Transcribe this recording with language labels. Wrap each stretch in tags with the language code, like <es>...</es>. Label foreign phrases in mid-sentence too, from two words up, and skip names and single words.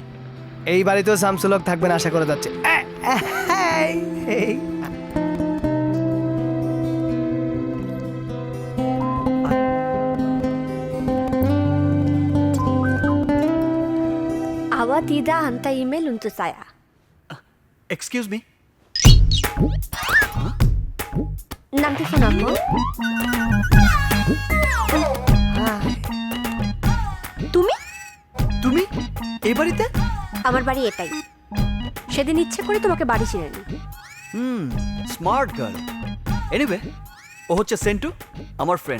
<bn>এই বাড়িতেও শামসুল হক থাকবেন আশা করা যাচ্ছে। এই।</bn> <ms>Awa tidak hantar email untuk saya.</ms> <en>excuse me,</en> <ms>Nanti phone aku.</ms> <bn>তুমি তুমি এই বাড়িতে? আমার বাড়ি এটাই। সেদিন ইচ্ছে করে তোমাকে বাড়ি চিনে নি।</bn> <en>smart girl.</en> <bn>এনিওয়ে, ও হচ্ছে সেন্টু, আমার ফ্রেন্ড।</bn>